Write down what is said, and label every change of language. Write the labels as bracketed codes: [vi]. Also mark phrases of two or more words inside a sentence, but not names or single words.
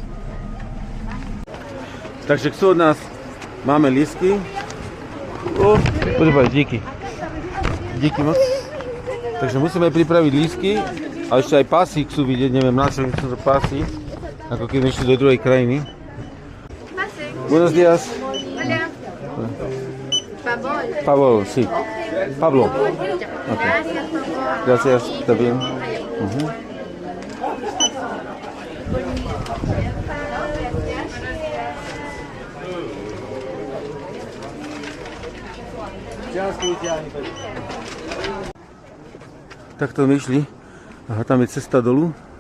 [sk] Takže chcú od nás, máme lístky. Počúvaj, [cs] díky moc. [sk] Takže musíme pripraviť lístky a ešte aj pásy chcú vidieť, neviem na čo sú to pásy, ako keby išli do druhej krajiny. [es] Buenos días. Pablo, sí. Pablo. Okay. Gracias, está bien. [sk] Takto my išli. Aha, tam je cesta dolu.